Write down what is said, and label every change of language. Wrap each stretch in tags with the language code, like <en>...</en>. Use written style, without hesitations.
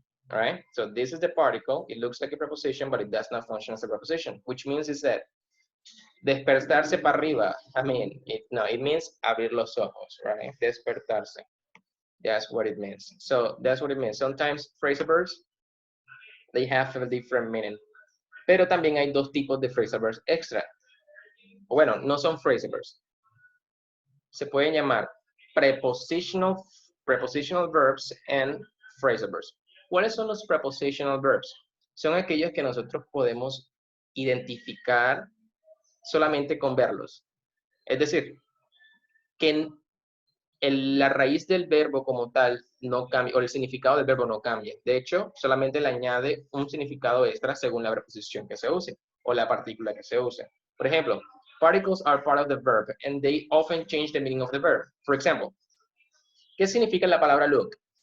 <en>All right, so this is the particle. It looks like a preposition, but it does not function as a preposition, which means is that despertarse para arriba, it means abrir los ojos, right? Despertarse. That's what it means. So that's what it means. Sometimes phrasal verbs, they have a different meaning.</en> <es>Pero también hay 2 tipos de phrasal verbs extra. Bueno, no son phrasal verbs. Se pueden llamar prepositional verbs and phrasal verbs. ¿Cuáles son los prepositional verbs? Son aquellos que nosotros podemos identificar solamente con verlos. Es decir, que la raíz del verbo como tal no cambia, o el significado del verbo no cambia. De hecho, solamente le añade un significado extra según la preposición que se use o la partícula que se use.</es> <en>Por ejemplo, particles are part of the verb and they often change the meaning of the verb.</en> <es>For example, ¿qué significa la palabra look?</es>